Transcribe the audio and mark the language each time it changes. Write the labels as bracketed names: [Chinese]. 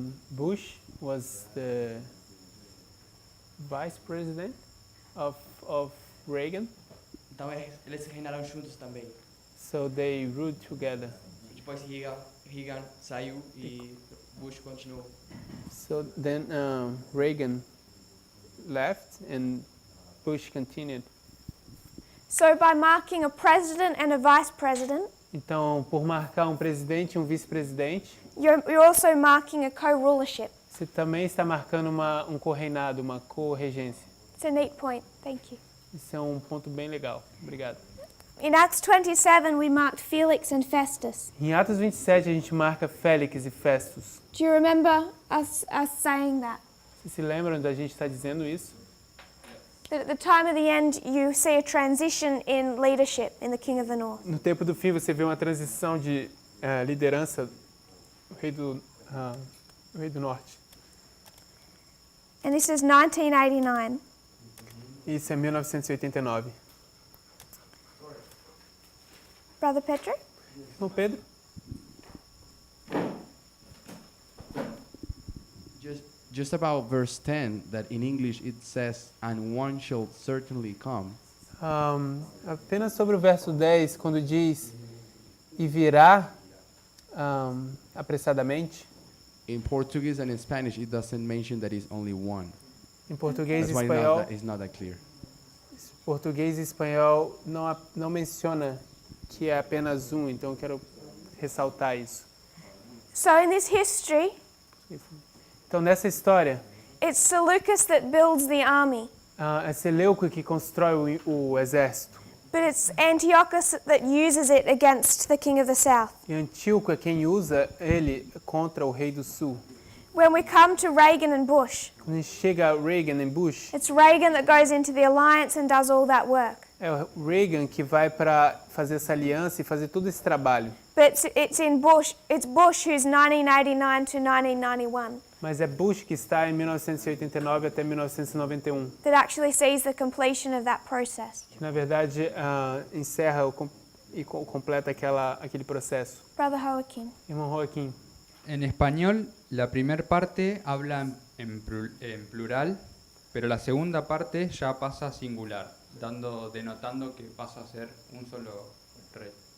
[English] Bush was the vice president of Reagan. [Portuguese] Então eles reinaram juntos também. [English] So they ruled together. [Portuguese] Depois Reagan saiu e Bush continuou. [English] So then Reagan left and Bush continued. So by marking a president and a vice president, [Portuguese] Então, por marcar um presidente e um vice-presidente, [English] you're also marking a co-rulership. [Portuguese] você também está marcando um co-reinado, uma co-regência. [English] It's a neat point. Thank you. [Portuguese] Isso é um ponto bem legal. Obrigado. [English] In Acts 27, we marked Felix and Festus. [Portuguese] Em Atos 27, a gente marca Félix e Festus. [English] Do you remember us saying that? [Portuguese] Vocês se lembram da gente estar dizendo isso? [English] That at the time of the end, you see a transition in leadership in the King of the North. [Portuguese] No tempo do fim, você vê uma transição de liderança do rei do norte. [English] And this is 1989. [Portuguese] Isso é 1989. [English] Brother Petro? [Portuguese] Irmão Pedro? [English] Just about verse 10, that in English it says, and one shall certainly come. [Portuguese] Apenas sobre o verso 10, quando diz, e virá apressadamente. [English] In Portuguese and in Spanish, it doesn't mention that it's only one. [Portuguese] Em português e [English] That's why [Portuguese] espanhol, [English] it's not that clear. [Portuguese] português e espanhol não menciona que é apenas um, então eu quero ressaltar isso. [English] So in this history, [Portuguese] Então nessa história, [English] it's Seleucus that builds the army, [Portuguese] é Seleuco que constrói o exército. [English] but it's Antiochus that uses it against the king of the south. [Portuguese] E Antíoco é quem usa ele contra o rei do sul. [English] When we come to Reagan and Bush, [Portuguese] Quando a gente chega a Reagan e Bush, [English] it's Reagan that goes into the alliance and does all that work. [Portuguese] é o Reagan que vai para fazer essa aliança e fazer todo esse trabalho. [English] But it's Bush who's 1989 to 1991 [Portuguese] Mas é Bush que está em 1989 até 1991, [English] that actually sees the completion of that process. [Portuguese] que na verdade encerra e completa aquele processo. [English] Brother Joaquin. [Portuguese] Irmão Joaquim. [Spanish] En español, la primera parte habla en plural, pero la segunda parte ya pasa a singular, denotando que pasa a ser un solo rey.